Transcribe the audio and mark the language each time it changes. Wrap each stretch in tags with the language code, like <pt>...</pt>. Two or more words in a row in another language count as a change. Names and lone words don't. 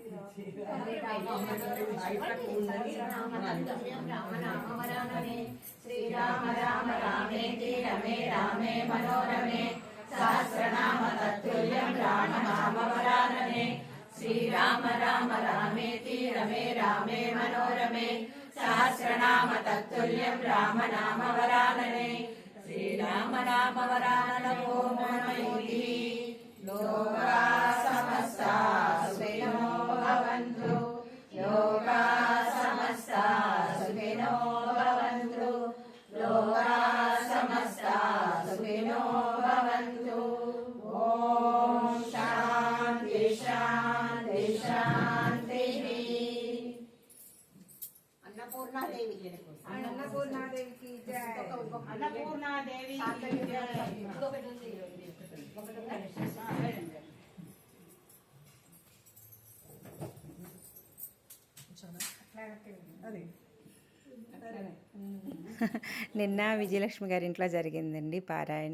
<sa>రామనామవరాననే శ్రీరామ రామ రామేతి రమే రామే మనోరమే సహస్రనామ తత్తుల్యం రామనామవరాననే శ్రీరామ రామ రామేతి రమే రామే మనోరమే సహస్రనామ తత్తుల్యం రామనామవరాననే శ్రీరామ నామవరాననమో మహిమయుతి లోకా సమస్తా సుఖినో భవంతు లోకా సమస్తా సుఖినో భవంతు లోకా సమస్తా సుఖినో భవంతు ఓం శాంతి శాంతి శాంతి</sa> <te>అన్నపూర్ణాదేవికి జై. అన్నపూర్ణాదేవి నిన్న విజయలక్ష్మి గారి ఇంట్లో జరిగిందండి పారాయణ.</te>